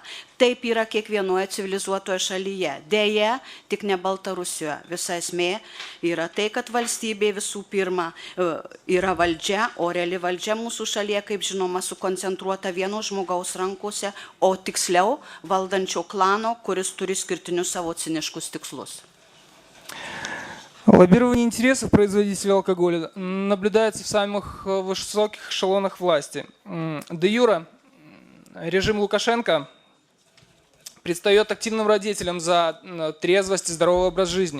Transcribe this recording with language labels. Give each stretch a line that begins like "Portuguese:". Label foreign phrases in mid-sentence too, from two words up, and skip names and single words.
Lithuanian: Taip yra kiekvienoje civilizuotoje šalyje. Deja, tik ne Baltarusijoje. Visa esmė yra tai, kad valstybė visų pirma yra valdžia, o reali valdžia mūsų šalyje, kaip žinoma, sukoncentruota vieno žmogaus rankose, o tiksliau valdančio klano, kuris turi skirtinius savo ciniškus tikslus.
Russian: Лоббирование интересов производителей алкоголя наблюдается в самых высоких эшелонах власти. Де юре режим Лукашенко предстает активным родителем за трезвость и здоровый образ жизни.